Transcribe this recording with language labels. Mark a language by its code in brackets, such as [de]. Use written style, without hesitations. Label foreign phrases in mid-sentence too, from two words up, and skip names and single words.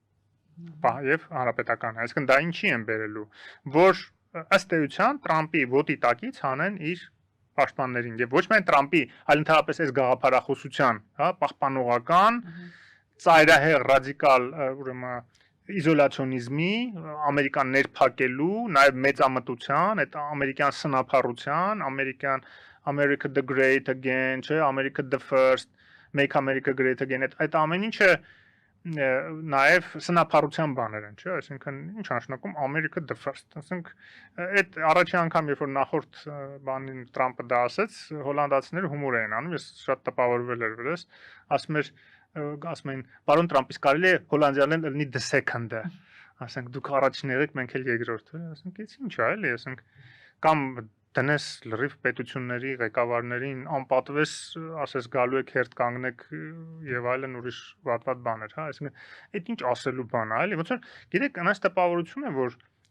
[hy] եւ հանրապետական, այսինքն դա ինչի են բերելու, որ ըստ էության Տրամպի ոտի տակից հանեն իր պաշտպաններին եւ ոչ միայն Տրամպի, այլ ընդհանրապես այս գաղափարախոսության, հա, պահպանողական, ծայրահեղ ռադիկալ, ուրեմն իզոլացիոնիզմի, ամերիկան ներփակելու, նաև մեծամտության, այդ ամերիկյան սնափառության, [en] America the Great Again, չէ, America the First, Make America Great Again, [hy] այդ ամեն ինչը նաև սնափառության բաներ են, չէ, այսինքն ինչ նշանակում [en] America the First, [hy] այսինքն այդ առաջի անգամ երբ որ նախորդ բանին Տրամպը դա ասեց, հոլանդացիները հումոր էին անում, ես շատ տպավորվել էր վրես, ասում են, պարոն Տրամպ, իսկ կարելի է հոլանդիաներն լինի [en] the second-ը, [hy] ասենք դուք առաջին եղեք, մենք էլ երկրորդը, ասենք էս ինչ է, էլի, ասենք կամ դնես լրիվ պետությունների ղեկավարներին անպատվես, ասես գալու եք հերթ կանգնեք եւ այլն ուրիշ վատ բաներ, հա, այսինքն այդ ինչ ասելու բան է, էլի, ոնց որ գիտեք, այնպես տպավորություն է, որ